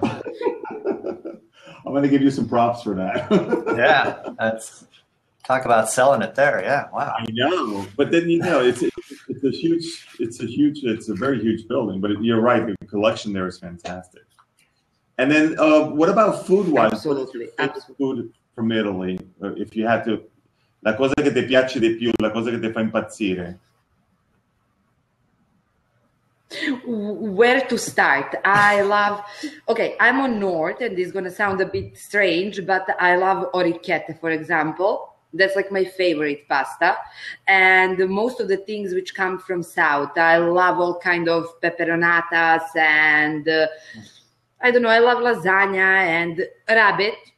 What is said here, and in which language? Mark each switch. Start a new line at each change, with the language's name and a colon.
English: I'm going to give you some props for that. Yeah, that's talk about selling it there. Yeah, wow. I know, but then it's a very huge building. But you're right, the collection there is fantastic. And then, what about food-wise? Absolutely. Food from Italy. If you had to,
Italian: la cosa che ti piace di più, la cosa che ti fa impazzire.
English: Where to start? I'm on North, and this is going to sound a bit strange, but I love orecchiette, for example. That's like my favorite pasta. And most of the things which come from South, I love all kind of peperonatas and I don't know, I love lasagna and rabbit.